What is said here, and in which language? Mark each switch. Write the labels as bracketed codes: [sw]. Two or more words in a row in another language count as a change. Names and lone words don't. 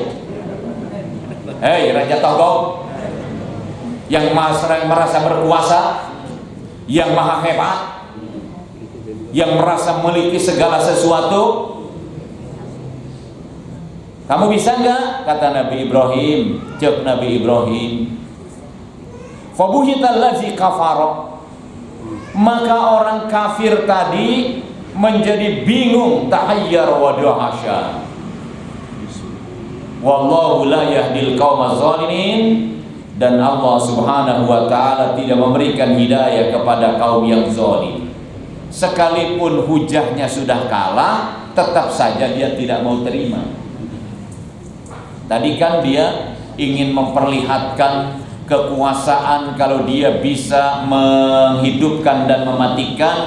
[id] Hei Raja Togo, yang merasa berkuasa, yang maha hebat, yang merasa memiliki segala sesuatu, kamu bisa nggak? Kata Nabi Ibrahim. Jawab Nabi Ibrahim, [ar] فبهت الذي كفر, [id] maka orang kafir tadi menjadi bingung, [ar] تحير ودهش. والله لا يهدي القوم الظالمين, [id] dan Allah Subhanahu wa taala tidak memberikan hidayah kepada kaum yang zalim. Sekalipun hujahnya sudah kalah, tetap saja dia tidak mau terima. Tadi kan dia ingin memperlihatkan kekuasaan, kalau dia bisa menghidupkan dan mematikan.